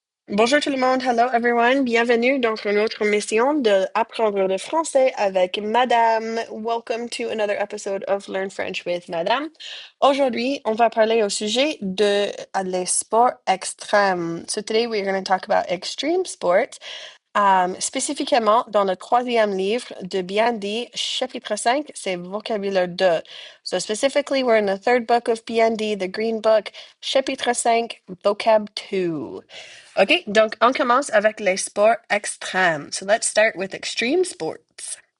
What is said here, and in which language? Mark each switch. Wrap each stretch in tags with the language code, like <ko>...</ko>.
<fr>Bonjour tout le monde,</fr> <en>hello everyone,</en> <fr>bienvenue dans une autre mission de apprendre le français avec Madame.</fr> <en>Welcome to another episode of Learn French with Madame.</en> <fr>Aujourd'hui, on va parler au sujet de les sports extrêmes.</fr> <en>So today we're going to talk about extreme sports,</en> <fr>spécifiquement dans le troisième livre de BND, chapitre 5, c'est Vocabulaire 2.</fr> <en>So specifically, we're in the third book of BND, the Green Book, chapitre 5, Vocab 2.</en> <fr>OK, donc on commence avec les sports extrêmes.</fr> <en>So let's start with extreme sports.</en>